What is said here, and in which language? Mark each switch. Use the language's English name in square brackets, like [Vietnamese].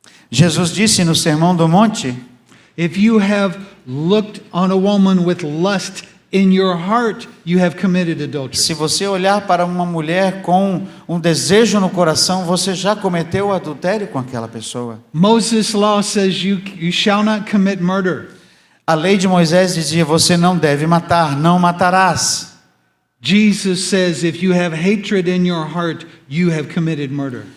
[Portuguese] Jesus disse no Sermão do Monte: [English] if you have looked on a woman with lust in your heart, you have committed adultery. [Portuguese] se você olhar para uma mulher com um desejo no coração, você já cometeu adultério com aquela pessoa. [English] Moses' law says you shall not commit murder. [Portuguese] A lei de Moisés dizia: você não deve matar, não matarás. [English] Jesus says if you have hatred in your heart, you have committed murder.